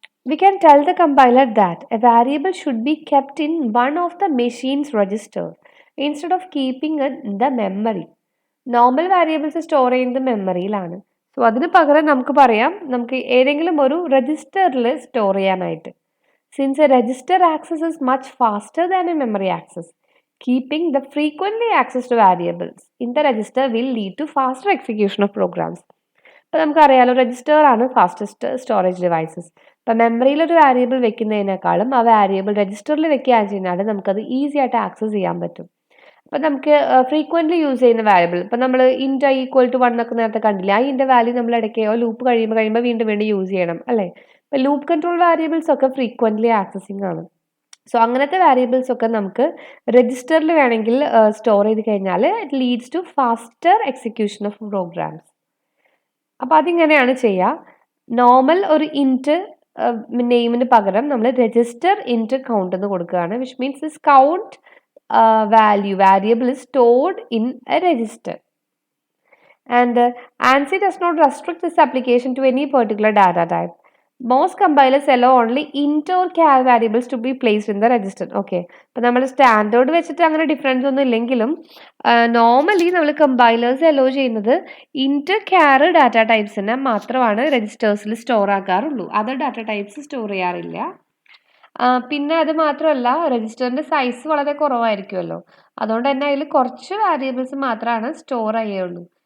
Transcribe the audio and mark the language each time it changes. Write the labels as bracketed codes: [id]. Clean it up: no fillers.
[en] We can tell the compiler that a variable should be kept in one of the machine's register instead of keeping it in the memory. [ml] Normal variables store ചെയ്യുന്നത് മെമ്മറിയിലാണ്. So അതിന് പകരം നമുക്ക് പറയാം, നമുക്ക് ഏതെങ്കിലും ഒരു രജിസ്റ്ററിൽ store ചെയ്യാനായിട്ട്. [en] Since a register access is much faster than a memory access, keeping the frequently accessed variables in the register will lead to faster execution of programs. [ml] അപ്പോൾ നമുക്കറിയാലോ രജിസ്റ്റർ ആണ് ഫാസ്റ്റസ്റ്റ് സ്റ്റോറേജ് ഡിവൈസസ്. ഇപ്പം മെമ്മറിയിൽ ഒരു variable വെക്കുന്നതിനേക്കാളും ആ variable രജിസ്റ്ററിൽ വെക്കുകയാണ് കഴിഞ്ഞാൽ നമുക്കത് ഈസി ആയിട്ട് ആക്സസ് ചെയ്യാൻ പറ്റും. അപ്പം നമുക്ക് ഫ്രീക്വൻ്റ്ലി യൂസ് ചെയ്യുന്ന വാരിയബിൾ, ഇപ്പം നമ്മൾ ഇൻറ്റ് ഐ ഈക്വൽ ടു 1 ഒക്കെ നേരത്തെ കണ്ടില്ല, ആ ഇൻ്റെ വാല്യൂ നമ്മൾ ഇടയ്ക്കോ ലൂപ്പ് കഴിയുമ്പോൾ വീണ്ടും യൂസ് ചെയ്യണം അല്ലേ. ഇപ്പം ലൂപ്പ് കൺട്രോൾ വാരിയബിൾസ് ഒക്കെ ഫ്രീക്വൻ്റ്ലി ആക്സസിങ് ആണ്. സോ അങ്ങനത്തെ വാരിയബിൾസ് ഒക്കെ നമുക്ക് രജിസ്റ്ററിൽ വേണമെങ്കിൽ സ്റ്റോർ ചെയ്ത് കഴിഞ്ഞാൽ [en] It leads to faster execution of programs. [ml] അപ്പോൾ അതിങ്ങനെയാണ് ചെയ്യുക. നോർമൽ ഒരു ഇൻറ്റ് നെയിമിന് പകരം നമ്മൾ രജിസ്റ്റർ ഇൻറ്റ് കൗണ്ട് എന്ന് കൊടുക്കുകയാണ്, [en] Which means this count variable is stored in a register. And ANSI does not restrict this application to any particular data type. Most compilers allow only int or char variables to be placed in the register. [ml] Okay, അപ്പോൾ നമ്മൾ standard വെച്ചിട്ട് അങ്ങനെ difference ഒന്നും ഇല്ലെങ്കിലും normally നമ്മൾ compilers hello ചെയ്യുന്നത് ഇൻറ്റ് ക്യാർ data ടൈപ്സിനെ മാത്രമാണ് രജിസ്റ്റേഴ്സിൽ store ആക്കാറുള്ളൂ. Other data types store ചെയ്യാറില്ല. പിന്നെ അത് മാത്രമല്ല രജിസ്റ്ററിൻ്റെ സൈസ് വളരെ കുറവായിരിക്കുമല്ലോ, അതുകൊണ്ട് തന്നെ അതിൽ കുറച്ച് വാരിയബിൾസ് മാത്രമാണ് സ്റ്റോർ ചെയ്യുള്ളൂ.